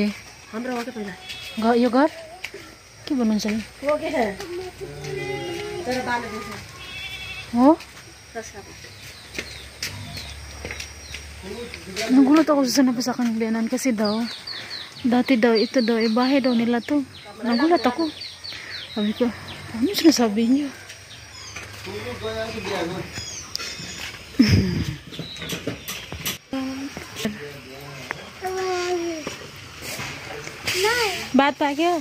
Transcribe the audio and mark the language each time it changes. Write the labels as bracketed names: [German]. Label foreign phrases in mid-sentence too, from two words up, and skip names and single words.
[Nepali] हाम्रो हो के पहिला यो घर के भन्नुहुन्छ नि हो के छ तर बाले छ [Filipino] हो nagulat ako sa napasakan ng biyanan kasi daw dati daw ito daw bahay daw nila to. Nagulat ako, sabi ko ano sinasabi niyo. Bata kyo.